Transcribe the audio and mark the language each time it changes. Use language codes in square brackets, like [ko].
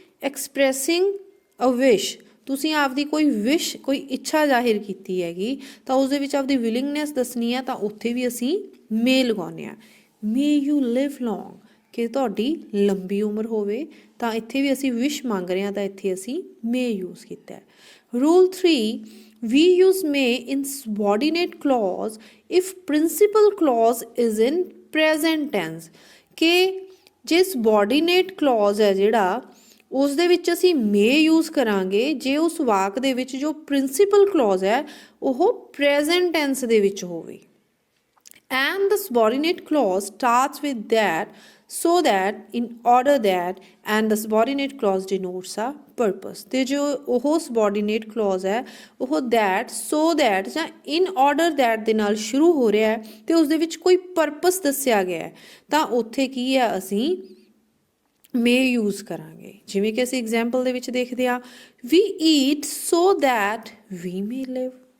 [en] Expressing a wish. [pa] ਤੁਸੀਂ ਆਪਦੀ ਕੋਈ ਵਿਸ਼, ਕੋਈ ਇੱਛਾ ਜ਼ਾਹਿਰ ਕੀਤੀ ਹੈਗੀ ਤਾਂ ਉਸਦੇ ਵਿੱਚ ਆਪਦੀ ਵਿਲਿੰਗਨੈਸ ਦੱਸਣੀ ਹੈ, ਤਾਂ ਉੱਥੇ ਵੀ ਅਸੀਂ ਮੇ ਲਗਾਉਂਦੇ ਹਾਂ। [en] may you live long, [pa] ਕਿ ਤੁਹਾਡੀ ਲੰਬੀ ਉਮਰ ਹੋਵੇ, ਤਾਂ ਇੱਥੇ ਵੀ ਅਸੀਂ ਵਿਸ਼ ਮੰਗ ਰਹੇ ਹਾਂ ਤਾਂ ਇੱਥੇ ਅਸੀਂ ਮੇ ਯੂਜ਼ ਕੀਤਾ। [en] Rule 3, we use may in subordinate clause if principal clause is in present tense। [pa] ਕਿ ਜੇ subordinate clause ਹੈ ਜਿਹੜਾ, ਉਸ ਦੇ ਵਿੱਚ ਅਸੀਂ may यूज़ ਕਰਾਂਗੇ ਜੇ ਉਸ ਵਾਕ ਦੇ ਵਿੱਚ ਜੋ ਪ੍ਰਿੰਸੀਪਲ ਕਲੌਜ਼ ਹੈ ਉਹ ਪ੍ਰੈਜ਼ੈਂਟ ਟੈਂਸ ਦੇ ਵਿੱਚ ਹੋਵੇ। [en] And the subordinate clause starts with that, so that, in order that, and the subordinate clause denotes a purpose। [pa] ਤੇ ਜੋ ਉਹ subordinate clause ਹੈ ਉਹ that, so that ਜਾਂ in order that ਦੇ ਨਾਲ ਸ਼ੁਰੂ ਹੋ ਰਿਹਾ ਹੈ ਤੇ ਉਸ ਦੇ ਵਿੱਚ ਕੋਈ purpose ਦੱਸਿਆ ਗਿਆ ਹੈ, ਤਾਂ ਉੱਥੇ ਕੀ ਹੈ? ਅਸੀਂ may यूज़ ਕਰਾਂਗੇ। ਜਿਵੇਂ ਕਿ ਅਸੀਂ ਐਗਜ਼ਾਮਪਲ ਦੇ ਵਿੱਚ ਦੇਖਦੇ ਹਾਂ, [en] we eat so that we may live।